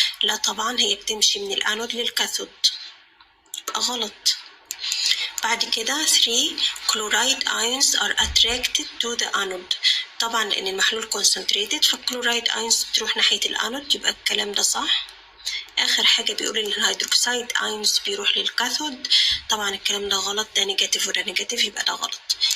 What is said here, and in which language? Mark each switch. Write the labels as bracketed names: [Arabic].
[Arabic] لا طبعا هي بتمشي من الانود للكاثود، يبقى غلط. [English] بعد كده 3 chloride ions are attracted to the anode. [Arabic] طبعا لأن المحلول concentrated فالكلورايد ions تروح ناحية الانود، يبقى الكلام ده صح. آخر حاجة بيقول إن الهيدروكسيد ايونز بيروح للكاثود، طبعا الكلام ده غلط، ده نيجاتيف وده نيجاتيف، يبقى ده غلط.